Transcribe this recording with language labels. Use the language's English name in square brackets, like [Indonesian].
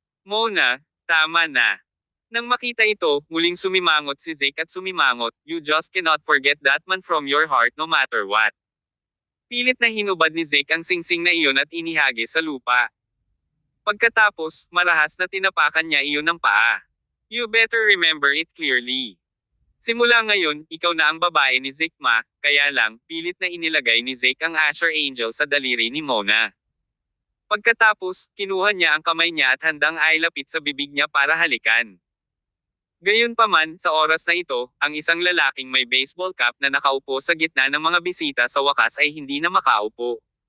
[Filipino] "Mona, tama na." Nang makita ito, muling sumimangot si Zeke at sumimangot, [English] "You just cannot forget that man from your heart no matter what." [Filipino] Pilit na hinubad ni Zeke ang singsing na iyon at inihagis sa lupa. Pagkatapos, marahas na tinapakan niya iyon ng paa. [English] "You better remember it clearly. [Filipino] Simula ngayon, ikaw na ang babae ni Zeke kaya lang, pilit na inilagay ni Zeke ang Asher Angel sa daliri ni Mona. Pagkatapos, kinuha niya ang kamay niya at handang ailapit sa bibig niya para halikan. Gayunpaman, sa oras na ito, ang isang lalaking may baseball cap na nakaupo sa gitna ng mga bisita sa wakas ay hindi na makaupo.